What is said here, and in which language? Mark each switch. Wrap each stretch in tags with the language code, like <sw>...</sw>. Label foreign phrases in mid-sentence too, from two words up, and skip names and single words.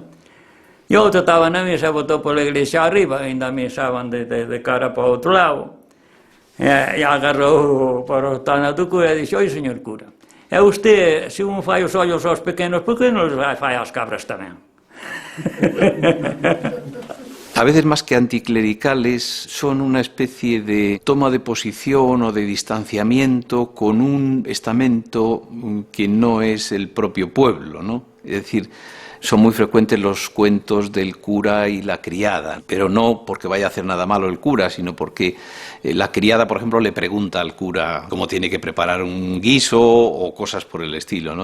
<gl>E outro estaba na misa e botou pola iglesia arriba, ainda misaban de cara para o outro lado, e agarrou para o tana do cura e dixo, oi, señor cura, e usted, se un fai os ollos aos pequenos, por que non os fai ás cabras tamén?</gl> <es>A veces más que anticlericales son una especie de toma de posición o de distanciamiento con un estamento que no es el propio pueblo, ¿no? Es decir, son muy frecuentes los cuentos del cura y la criada, pero no porque vaya a hacer nada malo el cura, sino porque la criada, por ejemplo, le pregunta al cura cómo tiene que preparar un guiso o cosas por el estilo, ¿no?</es>